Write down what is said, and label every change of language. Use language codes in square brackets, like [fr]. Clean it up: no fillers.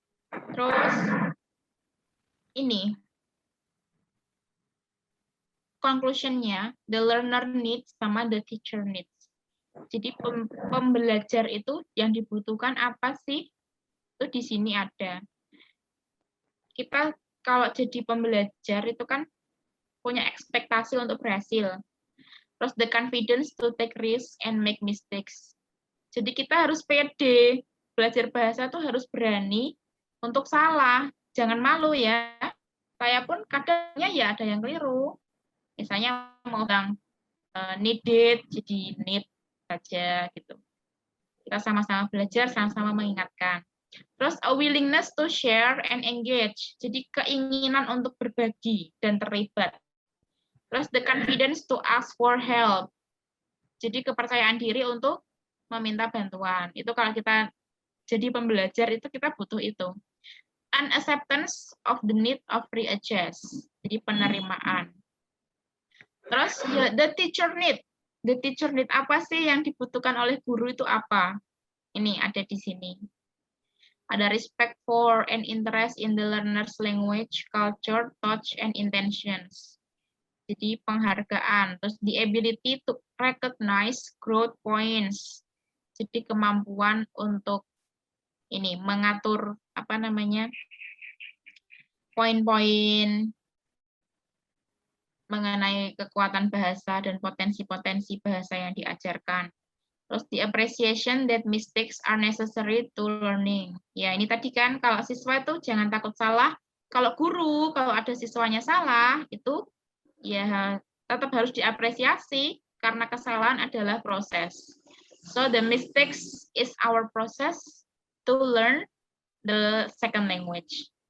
[id] Terus ini [en] conclusion-nya, the learner needs [id] sama [en] the teacher needs. [id] Jadi pembelajar itu yang dibutuhkan apa sih? Itu di sini ada. Kita kalau jadi pembelajar itu kan punya ekspektasi untuk berhasil. Terus [en] the confidence to take risk and make mistakes. [id] Jadi kita harus pede. Belajar bahasa tuh harus berani untuk salah. Jangan malu ya. Saya pun kadangnya ya ada yang keliru. Misalnya mau bilang needed, jadi need saja gitu. Kita sama-sama belajar, sama-sama mengingatkan. Terus [en] a willingness to share and engage. [id] Jadi keinginan untuk berbagi dan terlibat. Terus [en] the confidence to ask for help. [id] Jadi kepercayaan diri untuk meminta bantuan. Itu kalau kita jadi pembelajar itu kita butuh itu. [en] An acceptance of the need of readjust. [id] Jadi penerimaan. Terus [en] the teacher need. The teacher need [id] apa sih yang dibutuhkan oleh guru itu apa? Ini ada di sini. Ada [en] respect for and interest in the learner's language, culture, thoughts, and intentions. [id] Jadi penghargaan. Terus [en] the ability to recognize growth points. [id] Jadi kemampuan untuk ini mengatur poin-poin mengenai kekuatan bahasa dan potensi-potensi bahasa yang diajarkan. Terus [en] the appreciation that mistakes are necessary to learning. [id] Ya, ini tadi kan kalau siswa itu jangan takut salah. Kalau guru, kalau ada siswanya salah, itu ya tetap harus diapresiasi karena kesalahan adalah proses. [en] So the mistakes is our process to learn the second language.